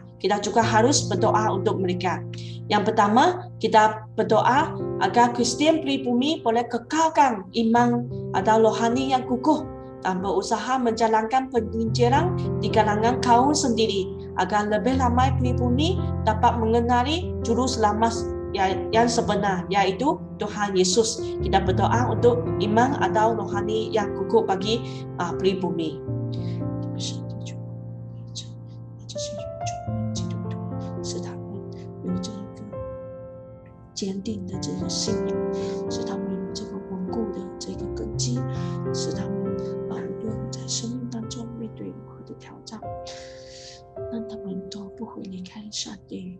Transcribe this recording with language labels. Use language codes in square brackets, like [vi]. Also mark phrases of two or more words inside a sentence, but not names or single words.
[ms] Kita juga harus berdoa untuk mereka. Yang pertama, kita berdoa agar Kristian pribumi boleh kekalkan iman atau rohani yang kukuh dan berusaha menjalankan penginjilan di kalangan kaum sendiri agar lebih ramai pribumi dapat mengenali juru selamat yang sebenar, yaitu Tuhan Yesus. Kita berdoa untuk iman atau rohani yang kukuh bagi pribumi. [zh] 坚定的这个信仰，使他们有这个稳固的这个根基，使他们无论在生命当中面对任何的挑战，让他们都不会离开上帝。